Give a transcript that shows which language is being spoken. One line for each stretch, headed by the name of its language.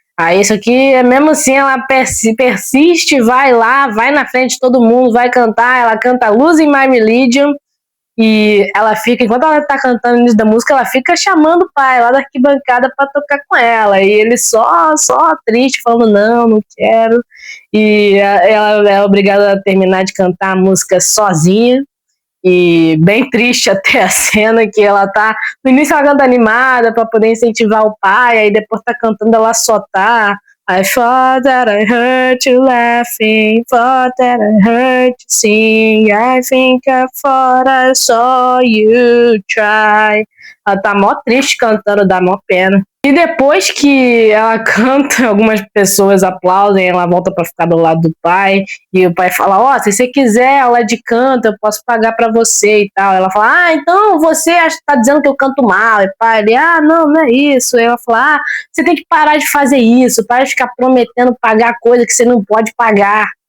Portuguese: Aí isso aqui, mesmo assim, ela persiste, vai lá, vai na frente de todo mundo, vai cantar, ela canta Losing My Religion, e ela fica, enquanto ela tá cantando o início da música, ela fica chamando o pai lá da arquibancada pra tocar com ela, e ele só triste, falando, não quero, e ela é obrigada a terminar de cantar a música sozinha, e bem triste até a cena que ela tá. No início ela canta animada pra poder incentivar o pai, aí depois tá cantando, ela só tá.
English: I thought that I heard you laughing, thought that I heard you sing. I think I thought I saw you try.
Portuguese: Ela tá mó triste cantando, dá mó pena. E depois que ela canta, algumas pessoas aplaudem, ela volta pra ficar do lado do pai, e o pai fala, ó, se você quiser aula de canto, eu posso pagar pra você e tal. Ela fala, então você tá dizendo que eu canto mal. E o pai, ele, não é isso. E ela fala, você tem que parar de fazer isso, para de ficar prometendo pagar coisa que você não pode pagar.